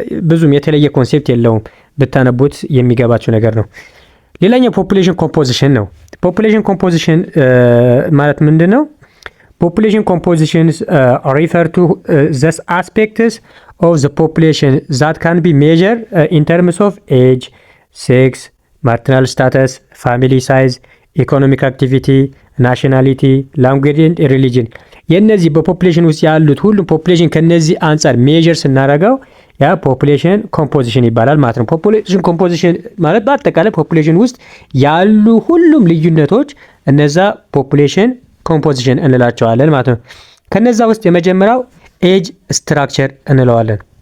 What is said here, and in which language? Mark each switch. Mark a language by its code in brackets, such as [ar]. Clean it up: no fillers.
[am] ብዙም የተለየ ኮንሴፕት የለውም። ብታነቡት የሚገባችሁ ነገር ነው። ሌላኛው ፖፑሌሽን ኮምፖዚሽን ነው። ፖፑሌሽን ኮምፖዚሽን ማለት ምንድን ነው? [en] Population compositions refer to those aspects of the population that can be measured in terms of age, sex, maternal status, family size, economic activity, nationality, language and religion. [am] የነዚህ በፖፑሌሽን ውስጥ ያሉት ሁሉም ፖፑሌሽን ከነዚህ አንጻር ሜጀር ስናደርገው ያ ፖፑሌሽን ኮምፖዚሽን ይባላል ማለት ነው። ፖፑሌሽን ኮምፖዚሽን ማለት በአጠቃላይ ፖፑሌሽን ውስጥ ያሉ ሁሉም ልዩነቶች እነዛ ፖፑሌሽን ኮምፖዚሽን እንላቸዋለን ማለት ነው። ከነዛ ውስጥ የመጀመሪያው ኤጅ ስትራክቸር እንለዋለን።